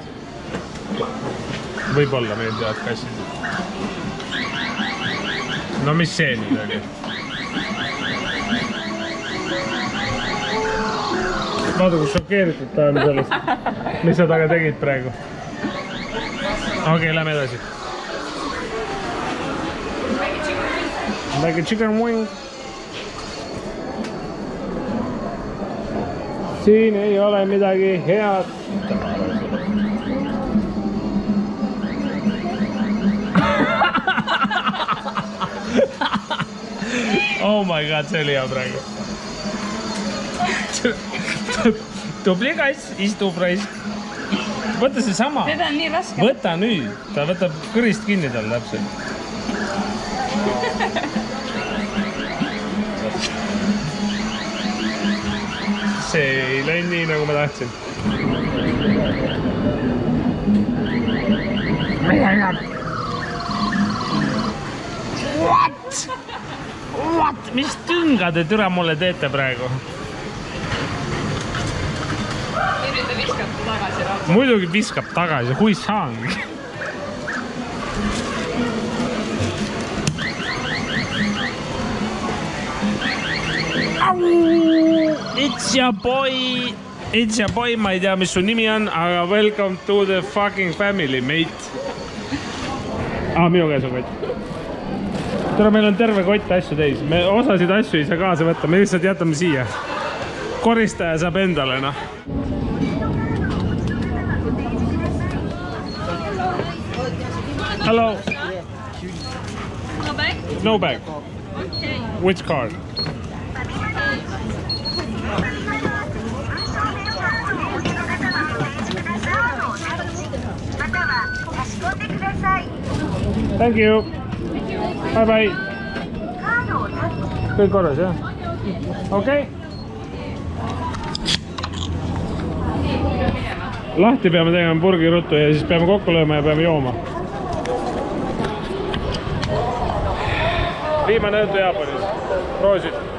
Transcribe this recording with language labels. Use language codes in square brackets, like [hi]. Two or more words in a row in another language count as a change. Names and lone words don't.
[et] Võib-olla meeldivad kassid. No mis see nüüd oli? Vaata, kui šokeeritud ta on sellest. Mis sa taga tegid praegu? Okei, lähme edasi. [en] Like a chicken wing. [et] Siin ei ole midagi head. [en] Oh my god, [et] see oli hea praegu. Tubli kass, istub raisk. Võta see sama. Seda on nii raske. Võta nüüd. Ta võtab kõrist kinni tal täpselt. See ei läinud nii, nagu ma tahtsin. [en] What? What? [et] Mis tünga te türa mulle teete praegu? Ürita viskata tagasi raudselt. Muidugi viskab tagasi, kui saangi. [en] It's your boy, [et] ma ei tea, mis su nimi on, aga [en] welcome to the fucking family, mate. [et] Minu käes on kott. Tere, meil on terve kott asju täis. Me osasid asju ei saa kaasa võtta, me lihtsalt jätame siia. Koristaja saab endale, noh. [en] Hello. No bag? No bag. Okay. Which card? Thank you. Bye bye. [et] Kõik korras, jah? Okei. Lahti peame tegema burgiruttu ja siis peame kokku lööma ja peame jooma. Viimane õhtu Jaapanis. Proosid.